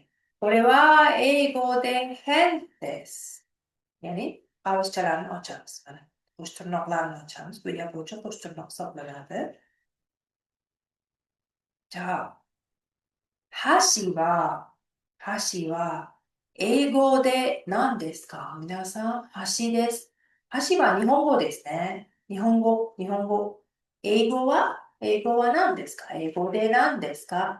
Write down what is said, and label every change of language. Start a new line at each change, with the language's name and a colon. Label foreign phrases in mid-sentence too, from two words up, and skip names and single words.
Japanese: これは英語で hand です。
Uzbek: Ya'ni qavuschalarni ochamiz. Mana qo'sh tirnoqlarni ochamiz. Bu yaponcha qo'sh tirnoq hisoblanadi.
Japanese: じゃあ、箸は英語で何ですか？皆さん、箸です。箸は日本語ですね。日本語。英語は何ですか？英語で何ですか？